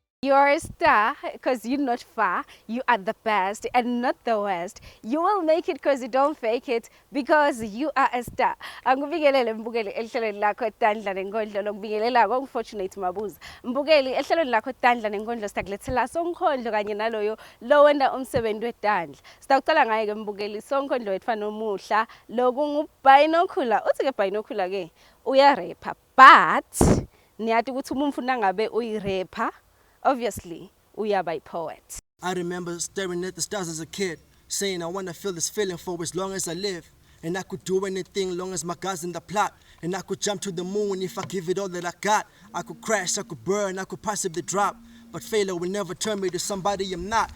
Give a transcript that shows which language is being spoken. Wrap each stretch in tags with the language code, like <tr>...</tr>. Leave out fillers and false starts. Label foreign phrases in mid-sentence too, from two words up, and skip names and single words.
<en>you're a star because you're not far. You are the best and not the worst. You will make it because you don't fake it, because you are a star.</en> <ss>Angibingelele mbukeli ehlelweni lakho Tandla neNkhondlo lokubingelelako unfortunate Mabuza. Mbukeli ehlelweni lakho Tandla neNkhondlo sitakulethela neNkhondlo kanye naloyo lo wenda umsebenzi weTandla. Sitawucala ngaye ke mbukeli neNkhondlo wetfana omuhla lokungu Binocular. Uthi ke Binocular ke uyarapper, but niyati ukuthi umuntu nangabe uyi-rapper, obviously uyaba yi-poet.</ss> <en>I remember staring at the stars as a kid, saying I wanna feel this feeling for as long as I live. And I could do anything long as my God's in the plot. And I could jump to the moon if I give it all that I got. I could crash, I could burn, I could possibly drop. But failure will never turn me to somebody I'm not.</en>